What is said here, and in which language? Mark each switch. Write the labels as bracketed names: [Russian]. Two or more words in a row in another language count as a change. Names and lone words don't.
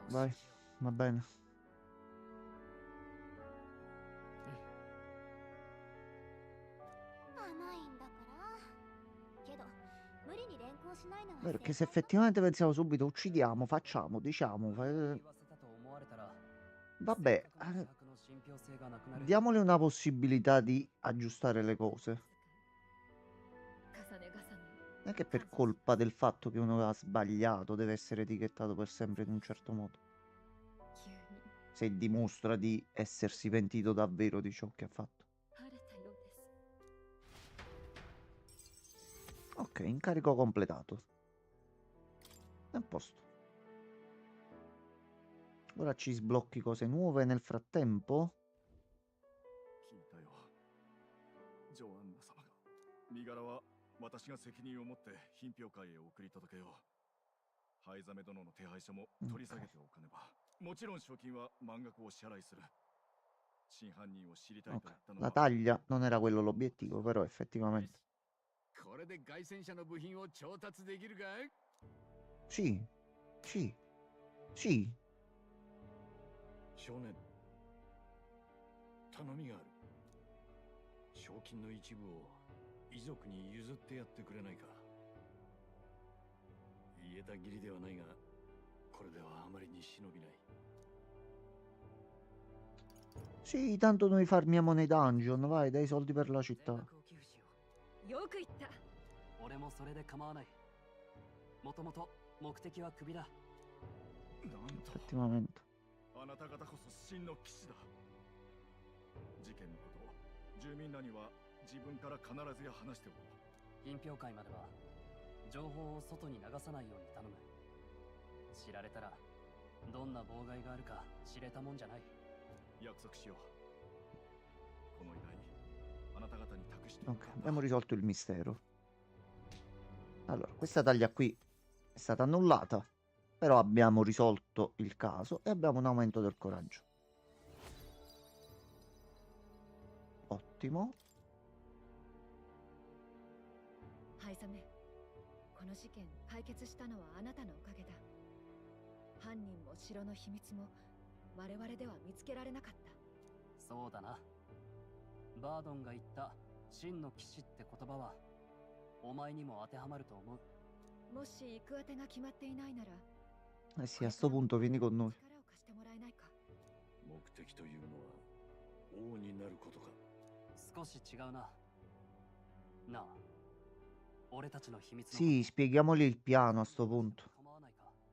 [Italian] Vai, va bene. [Japanese] 甘いんだからけど無理に連行しないのは [Italian] Perché [Japanese] 正 [Italian] se [Japanese] 解よ。 [Italian] effettivamente pensiamo subito, uccidiamo, facciamo, diciamo, [Japanese] 言わせたと思われたら、 [Italian] vabbè, [Japanese] せっかくの自白の信憑性がなくなる。 [Italian] diamole una possibilità di aggiustare le cose. [Japanese] 重ね重ね [Italian] Non è che per colpa del fatto che uno ha sbagliato deve essere etichettato per sempre in un certo modo. [Japanese] 急に [Italian] Se dimostra di essersi pentito davvero di ciò che ha fatto. [Japanese] 晴れたようです。 [Italian] Ok, incarico completato. È a posto. Ora ci sblocchi cose nuove nel frattempo. [Japanese] 聞いたよ。ジョアンナ様が。身柄は私が責任を持って品評会へ送り届けよう。灰ザメ殿の手配書も取り下げておかねば。もちろん賞金は満額を支払いする。真犯人を知りたいと [Italian] Ok, [Japanese] 言ったの [Italian] la [Japanese] は。 [Italian] taglia non era quello l'obiettivo, però effettivamente. [Japanese] これで外戦車の部品を調達できるかい？ [Italian] Sì, sì, sì. [Japanese] 少年、頼みがある。賞金の一部を遺族に譲ってやってくれないか。言えた義理ではないが、これではあまりに忍びない。 [Italian] Sì, tanto noi farmiamo nei dungeon, vai, dai soldi per la [Japanese] 全 [Italian] città. [Japanese] 額を寄付しよう。よく言った。俺もそれで構わない。もともと目的は首だ。なんと、 [Italian] Effettivamente. [Japanese] あなた方こそ真の騎士だ。事件のことを住民らには自分から必ずや話しておこう。品評会までは情報を外に流さないように頼む。知られたらどんな妨害があるか知れたもんじゃない。約束しよう。この依頼、あなた方に託してお [Italian] Ok, [Japanese] くんだ。 [Italian] abbiamo risolto il mistero. Allora, questa taglia qui è stata annullata, però abbiamo risolto il caso e abbiamo un aumento del coraggio. Ottimo. [Japanese] ハイザメ、この事件解決したのはあなたのおかげだ。犯人も城の秘密も我々では見つけられなかった。そうだな。バードンが言った真の騎士って言葉はお前にも当てはまると思う。もし行く当てが決まっていないなら、 [Italian] Eh sì, a sto punto vieni con noi. [Japanese] 力を貸してもらえないか。目的というのは王になることか。少し違うな。なあ、俺たちの秘密の [Italian] Sì, spieghiamogli il piano a sto punto. [Japanese] 構わないか。